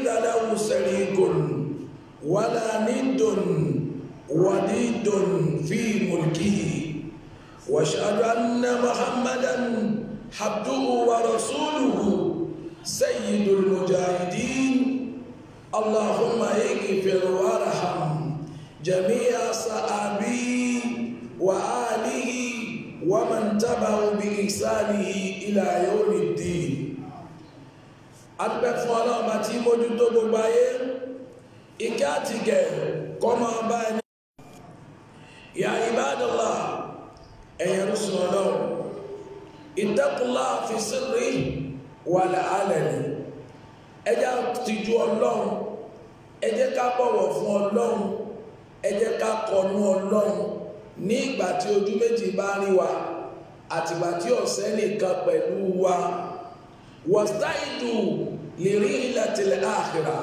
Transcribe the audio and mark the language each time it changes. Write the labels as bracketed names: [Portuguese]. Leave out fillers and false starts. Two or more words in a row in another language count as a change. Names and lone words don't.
[Arabic] له شريك ولا ند وليد في ملكه وأشهد أن محمدا عبده ورسوله سيد المجاهدين اللهم اغفر وارحم جميع صحابه وآله ومن تبعه بإحسانه إلى يوم الدين. [Yoruba] adúpẹ́ fún Ọlọ́run àti mójútó gbogbo ayé ìkẹ́ àti ìgẹ̀ kó máa bá ẹni. [Arabic] يا عباد الله [Yoruba] ẹ̀yin rúṣin Ọlọ́run [Arabic] اتقوا الله في السر والعلانية [Yoruba] ẹ jẹ́ tìjú Ọlọ́run ẹ jẹ́ ká bọ̀wọ̀ fún Ọlọ́run ẹ jẹ́ ká kọnu Ọlọ́run ní ìgbà tí ojú méjì bá rí wa àtìgbà tí ọ̀sẹ̀ nìkan pẹ̀lú wa [Arabic] واستعدوا لرحلة الآخرة.